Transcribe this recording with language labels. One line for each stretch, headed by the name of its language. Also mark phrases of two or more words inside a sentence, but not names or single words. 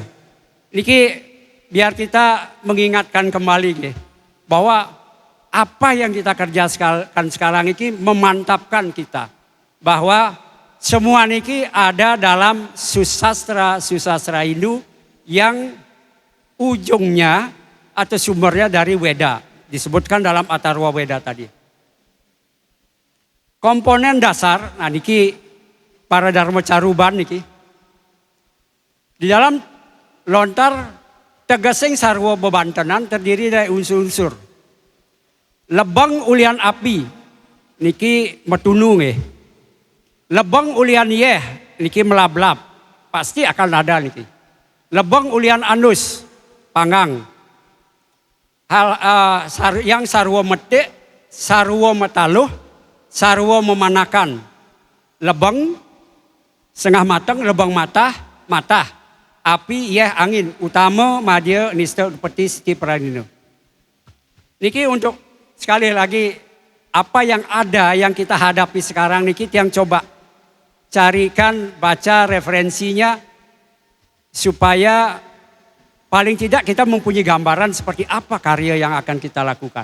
Indonesian: Niki biar kita mengingatkan kembali bahwa apa yang kita kerjakan sekarang ini memantapkan kita bahwa semua niki ada dalam susastra Hindu yang ujungnya atau sumbernya dari Weda, disebutkan dalam Atharva Weda tadi. Komponen dasar, nah niki para Dharma Caruban niki. Di dalam lontar tegesing sarwa bebantenan terdiri dari unsur-unsur.
Balinese: Lebang ulian api, niki metunu nggih. Lebang ulian yeh, niki melablab,
Indonesian: pasti akan ada niki.
Balinese: Lebang ulian anus, panggang. Yang sarwa metik, sarwa metaluh, sarwa memanakan. Lebang, setengah matang, lebang mata. Api, yeh, angin, utama, madya, nista, peti, siti, pranino.
Indonesian: Niki untuk sekali lagi apa yang ada yang kita hadapi sekarang niki yang coba carikan, baca referensinya supaya paling tidak kita mempunyai gambaran seperti apa karya yang akan kita lakukan.